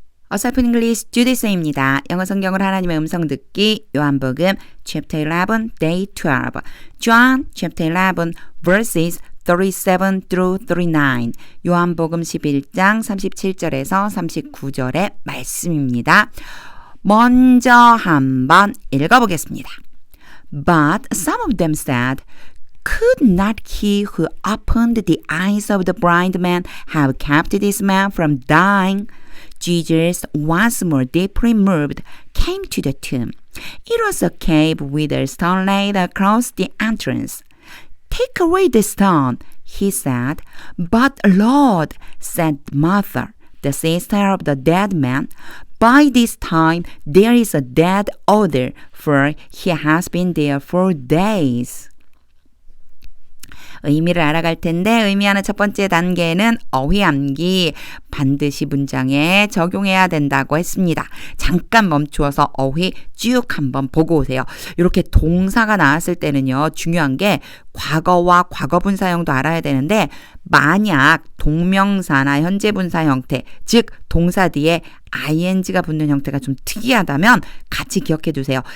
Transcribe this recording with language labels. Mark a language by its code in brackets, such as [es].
[ko] 어설픈 잉글리시 주디스입니다. 영어 성경을 하나님의 음성 듣기 요한복음 chapter 11 day 12 [en] John chapter 11 verses 37 through 39 [ko] 요한복음 11장 37절에서 39절의 말씀입니다. 먼저 한번 읽어보겠습니다. [en] But some of them said, Could not he who opened the eyes of the blind man have kept this man from dying? Jesus, once more deeply moved, came to the tomb. It was a cave with a stone laid across the entrance. Take away the stone, he said. But Lord, said Martha, the sister of the dead man, by this time there is a dead odor, for he has been there 4 days. [ko] 의미를 알아갈 텐데 의미하는 첫 번째 단계는 어휘암기 반드시 문장에 적용해야 된다고 했습니다. 잠깐 멈추어서 어휘 쭉 한번 보고 오세요. 이렇게 동사가 나왔을 때는요. 중요한 게 과거와 과거분사형도 알아야 되는데 만약 동명사나 현재분사 형태 즉 동사 뒤에 ing가 붙는 형태가 좀 특이하다면 같이 기억해 두세요.